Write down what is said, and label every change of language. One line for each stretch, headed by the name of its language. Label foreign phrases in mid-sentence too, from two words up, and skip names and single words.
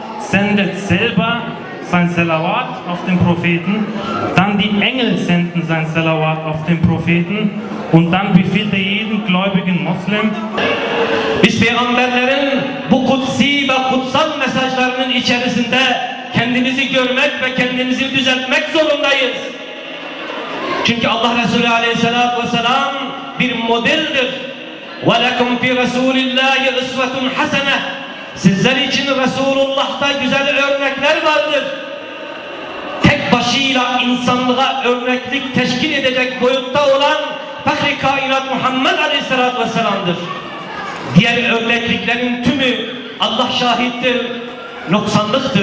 German: sendet selber sein Salawat auf den Propheten, dann die Engel senden sein Salawat auf den Propheten und dann befiehlt er jeden gläubigen Muslim.
Turkish: Biz peygamberlerin bu kutsi ve kutsal mesajlarının içerisinde kendimizi görmek ve kendimizi düzeltmek zorundayız. Çünkü Allah Resulü
Arabic: عليه الصلاة والسلام
Turkish: bir modeldir.
Arabic: وَلَكُمْ فِي رَسُولِ اللّٰهِ اِسْوَةٌ حَسَنَةٌ.
Turkish: Sizler için Resulullah'ta güzel örnekler vardır. Tek başıyla insanlığa örneklik teşkil edecek boyutta olan Fahri Kainat Muhammed
Arabic: عليه الصلاة والسلام'dır.
Turkish: Diğer örnekliklerin tümü Allah şahittir, noksanlıktır.